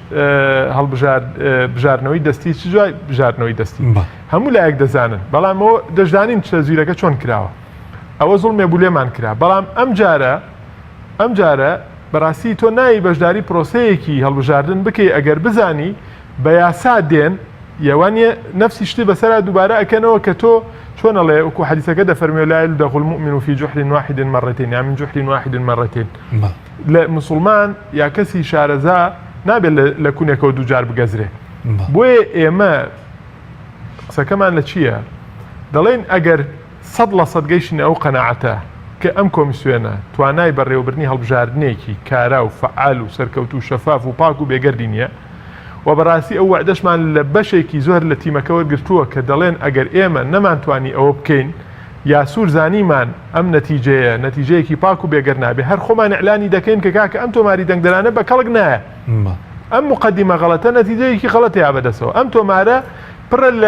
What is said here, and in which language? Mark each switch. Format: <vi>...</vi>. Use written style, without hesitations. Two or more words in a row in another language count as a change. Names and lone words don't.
<ckb>بژاردنەوەی دەستی چ جوای بژاردنەوەی دەستی هەموو لایەک دەزانن بەڵام ئەوە دەشدانین چ زیرەکە چۆن کراوە ئەوە زوڵمێ بولێمان کرا بەڵام ئەم جارە بەڕاستی تۆ نایی بەشداری پرۆسەیەکی هەڵبژاردن بکەی ئەگەر بزانی بە یاسا دێن یەوانە نفسی شتی بەسەرا دووبارە ئەکەنەوە کە تۆ چۆنەڵێ وەکو حەدیثەکە دەفەرمێ</ckb> <ar>لا يلدغ المؤمن في جحر واحد مرتين</ar> <ckb>یا</ckb> <ar>من جحر واحد مرتين</ar> <ckb>لە مسلمان یا کەسی شارەزا نابێت لە کوونێکەوە دووجار بگەزرێ بۆیە ئێمە قسەکەمان لە چییە؟ دەڵێن ئەگەر 100% گەیشتین ئەو قەناعەتە کە ئەم کۆمیسیۆنە توانای بەڕێوەبردنی هەڵبژاردنێکی کارا و فعال و سەرکەوت و شەفاف و پاک و بێگەردی نییە و بەڕاستی ئەو وعدەشمان لە بەشێکی زۆر لە تیمەکە وەرگرتووە کە دەڵێن ئەگەر ئێمە نەمانتوانی ئەوە بکەین یا سوور زانیمان ئەم نەتیجەیەکی پاک و بێگەر نابێ هەر خۆمان ئەعلانی دەکەین کە کاکە ئەم تۆماری دەنگدەرانە بە کەڵک نایە ئەم مقدمە غەڵەتە نەتیجەیەکی غەڵەتەیە بەدەسەوە ئەم تۆمارە پڕە</ckb>